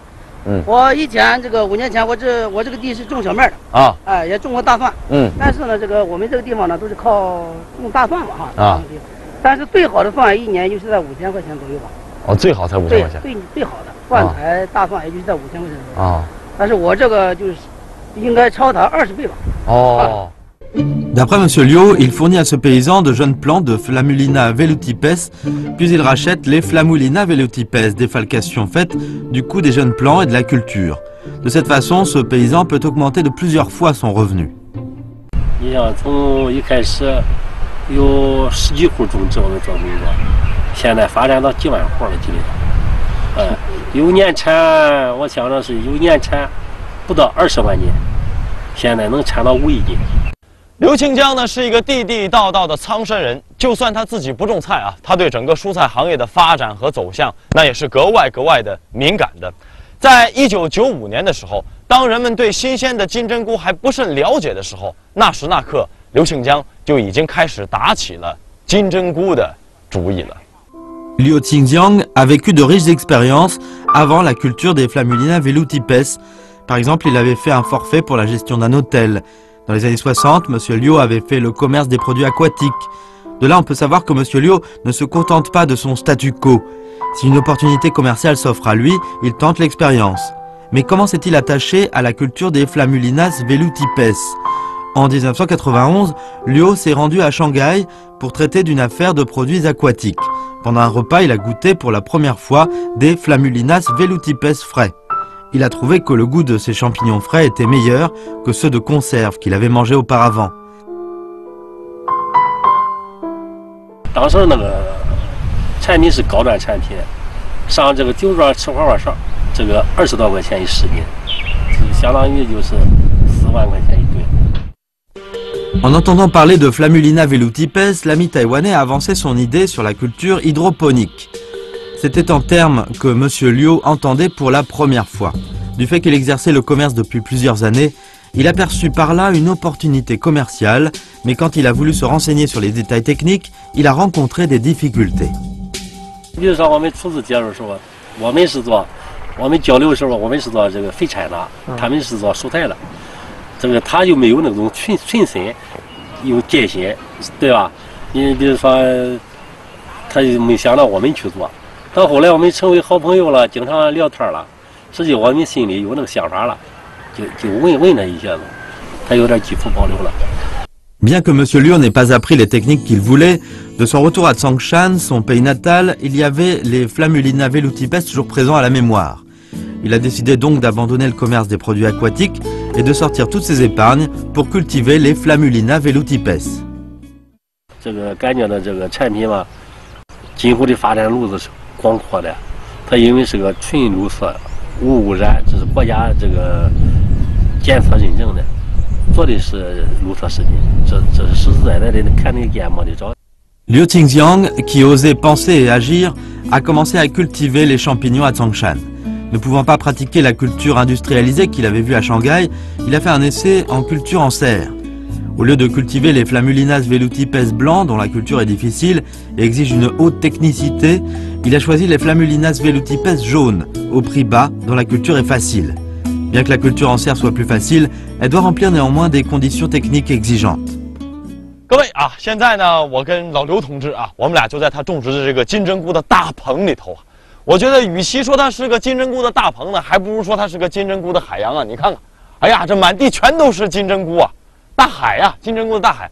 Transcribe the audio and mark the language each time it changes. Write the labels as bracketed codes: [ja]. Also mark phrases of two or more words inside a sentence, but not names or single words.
[zh] 我以前这个5年前我这个地是种小麦的啊，哎，也种过大蒜，但是呢，这个我们这个地方呢都是靠种大蒜嘛哈啊，但是最好的蒜一年就是在5000块钱左右吧。哦，最好才5000块钱。最好的蒜苔、大蒜也就是在5000块钱左右啊。但是我这个就是应该超它20倍吧。 [fr] 哦。D'après Monsieur Liu, il fournit à ce paysan de jeunes plants de Flamulina velutipes, puis il rachète les Flamulina velutipes, défalcation faite du coût des jeunes plants et de la culture. De cette façon, ce paysan peut augmenter de plusieurs fois son revenu. [zh] 你想从一开始有10几户种植我们做这个。现在发展到几万户了，基本上，有年产，我想着是有年产不到20万斤，现在能产到5亿斤。刘庆江呢是一个地地道道的苍山人，就算他自己不种菜啊，他对整个蔬菜行业的发展和走向，那也是格外的敏感的。在1995年的时候，当人们对新鲜的金针菇还不甚了解的时候，那时那刻，刘庆江就已经开始打起了金针菇的主意了。 [fr] Liu Qingjiang a vécu de riches expériences avant la culture des Flammulina velutipes. Par exemple, il avait fait un forfait pour la gestion d'un hôtel. Dans les années 60, M. Liu avait fait le commerce des produits aquatiques. De là, on peut savoir que M. Liu ne se contente pas de son statu quo. Si une opportunité commerciale s'offre à lui, il tente l'expérience. Mais comment s'est-il attaché à la culture des Flammulinas velutipes? En 1991, Liu s'est rendu à Shanghai pour traiter d'une affaire de produits aquatiques. Pendant un repas, il a goûté pour la première fois des Flammulinas velutipes frais. Il a trouvé que le goût de ces champignons frais était meilleur que ceux de conserve qu'il avait mangés auparavant. [zh] 当时那个产品是高端产品，上这个酒庄吃花花哨，这个20多块钱一10斤，相当于就是4万块钱一吨。 [fr] En entendant parler de Flammulina velutipes, l'ami taïwanais a avancé son idée sur la culture hydroponique. C'était en termes que M. Liu entendait pour la première fois. Du fait qu'il exerçait le commerce depuis plusieurs années, il aperçut par là une opportunité commerciale, mais quand il a voulu se renseigner sur les détails techniques, il a rencontré des difficultés. [zh] 比如说我们初次接触的时候，我们交流的时候，我们是做这个肥产的，他们是做蔬菜的，这个他就没有那种纯深有戒心，对吧？你比如说，他就没想到我们去做。到后来我们成为好朋友了，经常聊天了，实际我们心里有那个想法了，就问他一下子，他有点基础保留了。 [fr] Bien que M. Liu n'ait pas appris les techniques qu'il voulait, de son retour à Tsangshan, son pays natal, il y avait les Flammulina velutipes toujours présents à la mémoire. Il a décidé donc d'abandonner le commerce des produits aquatiques et de sortir toutes ses épargnes pour cultiver les Flammulina velutipes. [zh] 这个感觉到这个产品嘛，今后的发展路子是 广阔的，它因为是个纯绿色、无污染，这是国家这个检测认证的，做的是绿色食品，这是实实在在的看得见摸得着。 [fr] Liu Qingjiang, qui osait penser et agir, a commencé à cultiver les champignons à Tsangshan. Ne pouvant pas pratiquer la culture industrialisée qu'il avait vue à Shanghai, il a fait un essai en culture en serre. Au lieu de cultiver les Flammulinas velutipes blancs, dont la culture est difficile et exige une haute technicité, il a choisi les Flammulinas velutipes jaunes, au prix bas, dont la culture est facile. Bien que la culture en serre soit plus facile, elle doit remplir néanmoins des conditions techniques exigeantes. [zh] 各位啊，现在呢，我跟老刘同志啊，我们俩就在他种植的这个金针菇的大棚里头啊。我觉得，与其说它是个金针菇的大棚呢，还不如说它是个金针菇的海洋啊！你看看，哎呀，这满地全都是金针菇啊！大海呀、金针菇的大海。